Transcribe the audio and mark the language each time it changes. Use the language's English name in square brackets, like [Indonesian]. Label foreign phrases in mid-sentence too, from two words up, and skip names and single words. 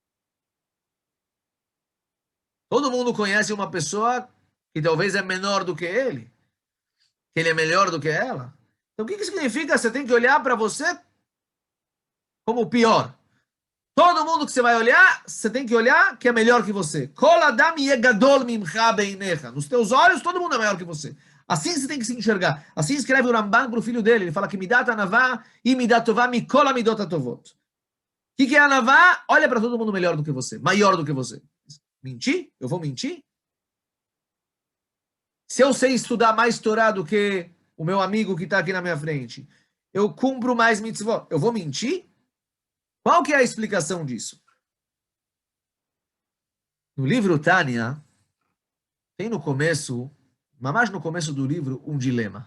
[Portuguese] Todo mundo conhece uma pessoa que talvez é menor do que ele, que ele é melhor do que ela. Então, o que significa? Você tem que olhar para você como o pior. Todo mundo que você vai olhar, você tem que olhar que é melhor que você. [Hebrew] כל אדם יגדל ממך בעיניך. [Portuguese] Nos teus olhos, todo mundo é maior que você. Assim você tem que se enxergar. Assim escreve o Ramban para o filho dele. Ele fala que [Hebrew] מידת ענווה [Portuguese] e [Hebrew] מידה טובה מכל המידות הטובות. [Portuguese] O que é anavá? Olha para todo mundo melhor do que você, maior do que você. Mentir? Eu vou mentir? Se eu sei estudar mais Torá do que o meu amigo que está aqui na minha frente, eu cumpro mais mitzvot, eu vou mentir? Qual que é a explicação disso? No livro Tânia, tem no começo, mas no começo do livro, um dilema.